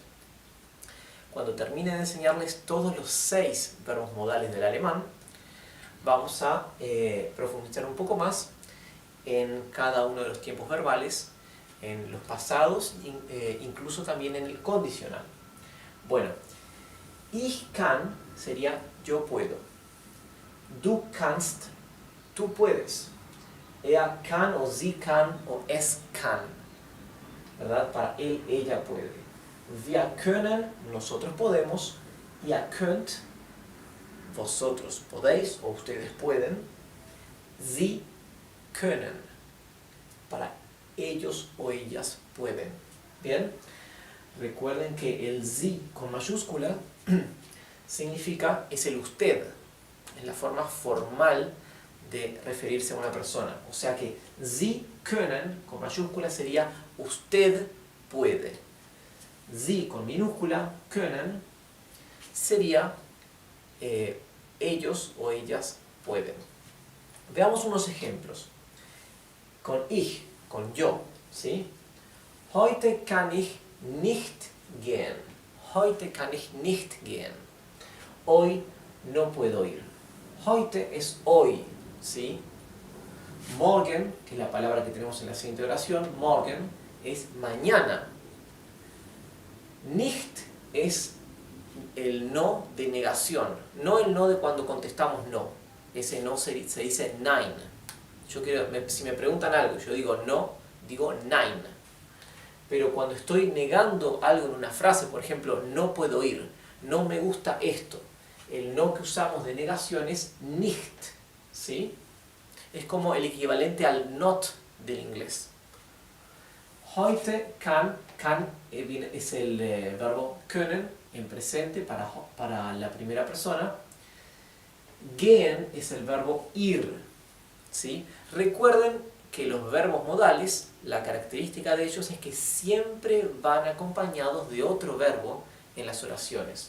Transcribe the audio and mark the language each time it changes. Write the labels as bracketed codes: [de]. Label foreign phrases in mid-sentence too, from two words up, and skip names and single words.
[es] Cuando termine de enseñarles todos los 6 verbos modales del alemán, vamos a profundizar un poco más en cada uno de los tiempos verbales, en los pasados, incluso también en el condicional. Bueno, [de] ich kann [es] sería yo puedo. [de] Du kannst, [es] tú puedes. [de] Er kann o sie kann o es kann. [es] ¿Verdad? Para él, ella puede. [de] Wir können, [es] nosotros podemos. [de] Ihr könnt, [es] vosotros podéis o ustedes pueden. [de] Sie können, [es] para ellos o ellas pueden. ¿Bien? Recuerden que el Sie con mayúscula significa, es el usted, es la forma formal de referirse a una persona. O sea que [de] Sie können [es] con mayúscula sería usted puede. Sie con minúscula, können, sería ellos o ellas pueden. Veamos unos ejemplos. Con ich, con yo, ¿sí? [de] Heute kann ich nicht gehen. Heute kann ich nicht gehen. [es] Hoy no puedo ir. Heute es hoy, ¿sí? Morgen, que es la palabra que tenemos en la siguiente oración, morgen es mañana. Nicht es el no de negación, no el no de cuando contestamos no. Ese no se dice nein. Si me preguntan algo, yo digo no, digo nein. Pero cuando estoy negando algo en una frase, por ejemplo, no puedo ir, no me gusta esto, el no que usamos de negación es nicht, ¿sí? Es como el equivalente al not del inglés. [de] Heute kann [es] es el verbo können en presente para la primera persona. Gehen es el verbo ir, ¿sí? Recuerden que los verbos modales, la característica de ellos es que siempre van acompañados de otro verbo en las oraciones.